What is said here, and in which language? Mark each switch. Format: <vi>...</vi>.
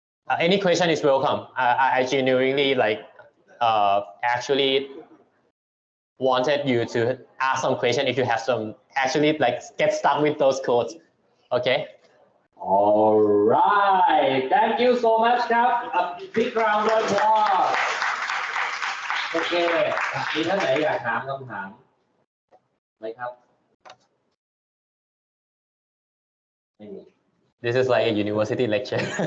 <en>Any question is welcome. I genuinely actually wanted you to ask some question if you have some, actually get stuck with those codes. Okay. All right. Thank you so much,ครับ. A big round of applause.</en> <th>โอเคมีท่านไหนอยากถามคำถามไหมครับไม่มี</th> <en>This is like a university lecture.</en>